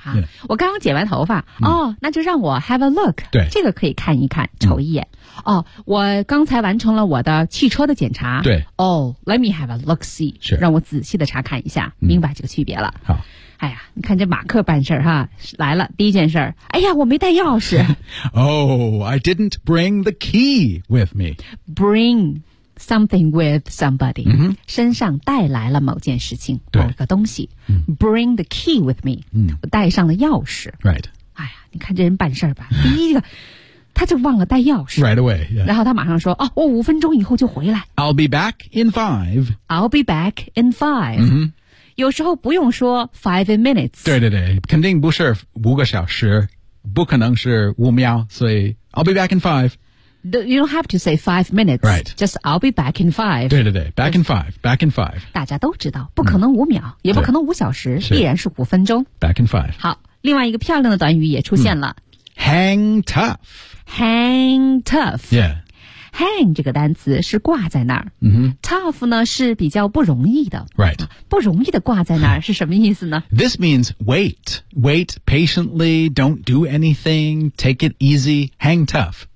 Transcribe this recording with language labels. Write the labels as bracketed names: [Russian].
[Chinese] Yeah. 我刚刚剪完头发、mm-hmm. 哦那就让我 [English] have a look. [Chinese] 对。这个可以看一看瞅一眼。 Mm-hmm. 哦我刚才完成了我的汽车的检查。对。 [English] Oh, let me have a look-see. [Chinese] 是。让我仔细的查看一下、mm-hmm. 明白这个区别了。好。哎呀你看这马克办事哈来了第一件事儿哎呀我没带钥匙。 [English] Oh, I didn't bring the key with me. Bring something with somebody.、 Mm-hmm. [Chinese] 身上带来了某件事情某个东西。 Mm-hmm. [English] Bring the key with me.、 Mm-hmm. [Chinese] 我带上了钥匙。 [English] Right. [Chinese] 哎呀你看这人办事吧第一个他就忘了带钥匙。 [English] Right away.、Yeah. [Chinese] 然后他马上说哦我五分钟以后就回来。 [English] I'll be back in five. I'll be back in five.、 Mm-hmm. [Chinese] 有时候不用说 [English] five minutes. [Chinese] 对对对肯定不是五个小时不可能是五秒所以 [English] I'll be back in five. You don't have to say 5 minutes. Right. Just I'll be back in five. [Chinese] 对对对 [English] back in five, back in five. [Chinese] 大家都知道不可能五秒、嗯、也不可能五小时必然是五分钟。 [English] Back in five. [Chinese] 好另外一个漂亮的短语也出现了。 [English] 嗯、hang tough. Hang tough. Yeah. [Chinese] Hang 这个单词是挂在那儿、 mm-hmm. Tough 呢是比较不容易的 [English] Right [Chinese] 不容易的挂在那儿是什么意思呢 [English] This means wait Wait patiently Don't do anything Take it easy Hang tough